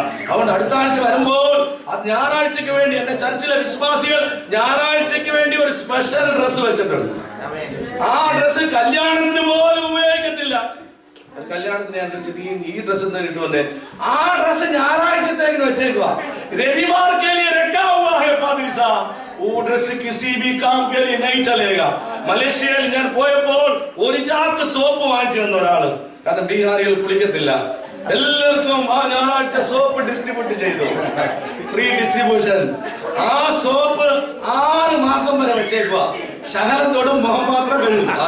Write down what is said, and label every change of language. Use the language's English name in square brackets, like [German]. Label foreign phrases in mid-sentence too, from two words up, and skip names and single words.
[Malayalam] അതുകൊണ്ട് അടുത്ത ആഴ്ച വരുമ്പോൾ ഞായറാഴ്ചക്ക് വേണ്ടി എന്റെ ചർച്ചിലെ വിശ്വാസികൾ ഞായറാഴ്ചക്ക് വേണ്ടി ഒരു [English] special dress [Malayalam] വെച്ചിട്ടുണ്ട്. ആ ഡ്രസ് കല്യാണത്തിന് പോലും ഉപയോഗിക്കത്തില്ല. കല്യാണത്തിന് ഞാൻ ചോദിച്ചത് ഈ ഡ്രസ് എന്താ കിട്ടുമല്ലേ? ആ ഡ്രസ് ഞായറാഴ്ചത്തേക്ക് വെച്ചേക്കുക. [Hindi] രവിവാർ के लिए रखा हुआ है पादरी साहब, वो ड्रेस किसी भी काम के लिए नहीं चलेगा. [Malayalam] മലേഷ്യയിൽ ഞാൻ പോയപ്പോൾ ഒരു ചാക്ക് സോപ്പ് വാങ്ങിച്ചു തന്ന ഒരാള്, കാരണം ബീഹാറികൾ കുളിക്കത്തില്ല, എല്ലാവർക്കും ആ ഞായറാഴ്ച സോപ്പ് ഡിസ്ട്രിബ്യൂട്ട് ചെയ്തു, [English] free distribution. [Malayalam] ആ സോപ്പ് 6 മാസം വരെ വെച്ചേക്കുക. ശകലത്തോടും മുഖം മാത്രം കഴിയും.